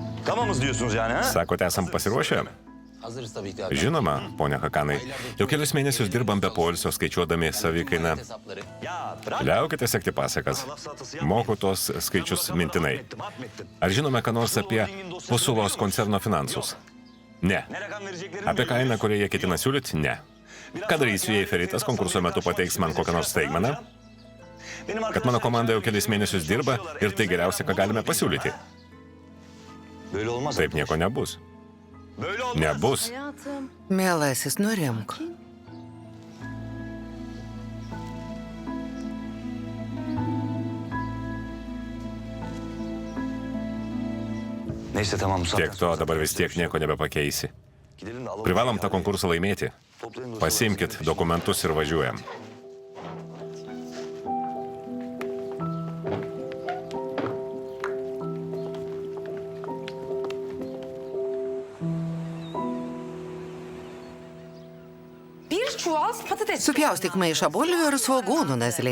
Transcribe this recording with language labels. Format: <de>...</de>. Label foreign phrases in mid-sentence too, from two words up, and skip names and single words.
<tr>Tamamız diyorsunuz yani, ha?</tr> <lt>Sakote, esam pasiruošę?</lt> <tr>Hazırız tabii ki.</tr> <lt>Žinoma, ponia Hakanai. Jau kelius mėnesius dirbam be poilsio, skaičiuodami savikainą.</lt> <tr>Hesapları. Ya bırak.</tr> <lt>Liaukite sekti pasakas. Moku tos skaičius mintinai. Ar žinome, ką nors apie Pusulos koncerno finansus? Ne.</lt> <tr>Ne rakam vereceklerini</tr> <lt>Apie kainą, kurią jie ketina siūlyti? Ne. Ką darysiu, jei Feritas konkurso metu pateiks man kokią nors staigmeną? Kad mano komanda jau kelis mėnesius dirba ir tai geriausia, ką galime pasiūlyti.</lt> <tr>Böyle olmaz.</tr> <lt>Taip nieko nebus.</lt> <tr>Böyle olmaz.</tr> <lt>Nebus. Mielasis, nurimk.</lt> <tr>Neyse tamam Musab.</tr> <lt>Tiek to, dabar vis tiek nieko nebepakeisi.</lt> <tr>Gidelim de alalım.</tr> <lt>Privalom tą konkursą laimėti. Pasiimkit dokumentus ir važiuojam. Supjaustyk maišą bulvių ir svogūnų naziliai.</lt>